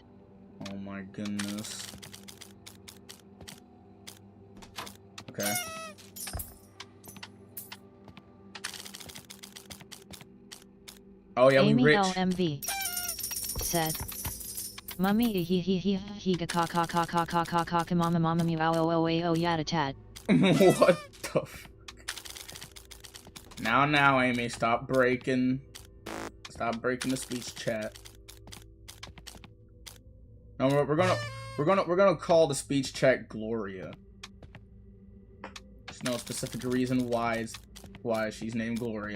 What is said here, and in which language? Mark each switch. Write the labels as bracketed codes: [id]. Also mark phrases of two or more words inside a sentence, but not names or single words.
[en] Oh my goodness. Okay. Oh yeah, Amy we rich. LMV said, Mummy he ga ka ka ka ka ka ka ka ka mama mama meow oh yada tat. What the f. Now, Amy, stop breaking the speech chat. No, we're gonna call the speech chat Gloria. There's no specific reason why she's named Gloria.